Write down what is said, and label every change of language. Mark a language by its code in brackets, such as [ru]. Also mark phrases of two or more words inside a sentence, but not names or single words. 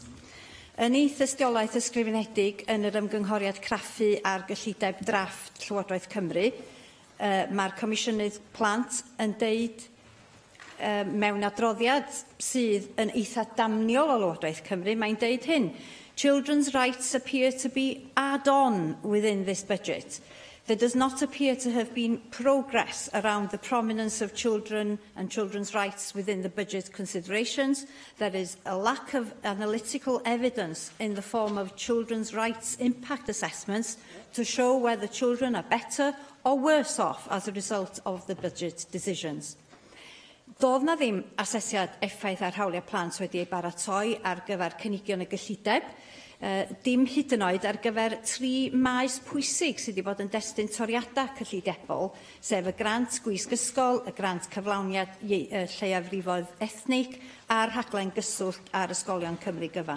[cy] Yn ei thystiolaeth ysgrifenedig yn yr ymgynghoriad craffu ar gyllideb drafft Llywodraeth Cymru, mae'r Comisiynydd Plant yn deud mewn adroddiad sydd yn eitha damniol o Llywodraeth Cymru, mae'n deud hyn: [en] children's rights appear to be add-on within this budget. There does not appear to have been progress around the prominence of children and children's rights within the budget considerations. There is a lack of analytical evidence in the form of children's rights impact assessments to show whether children are better or worse off as a result of the budget decisions. [cy] Doedd na ddim asesiad effaith ar hawliau plant wedi ei baratoi ar gyfer cynigion y gyllideb, dim hyd yn oed ar gyfer 3 maes pwysig sydd wedi bod yn destun toriadau cyllidebol, sef y grant gwisg ysgol, y grant cyflawniad lleiafrifoedd ethnig a'r rhaglen gyswllt ar ysgolion Cymru gyfan.